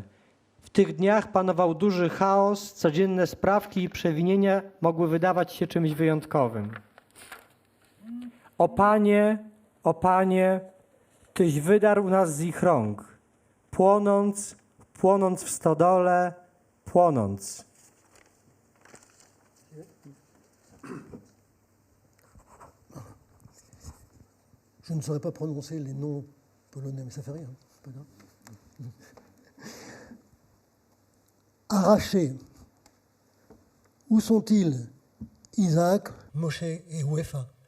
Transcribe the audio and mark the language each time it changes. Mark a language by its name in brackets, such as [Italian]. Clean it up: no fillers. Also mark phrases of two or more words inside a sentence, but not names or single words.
[Polish] W tych dniach panował duży chaos, codzienne sprawki i przewinienia mogły wydawać się czymś wyjątkowym. O Panie, Tyś wydarł nas z ich rąk, płonąc w stodole, płonąc. [French] Je ne saurais pas prononcer les noms polonais, mais ça fait rien. c'est pas grave. Arrachés. Où sont-ils, Isaac, Moshe et Wefa?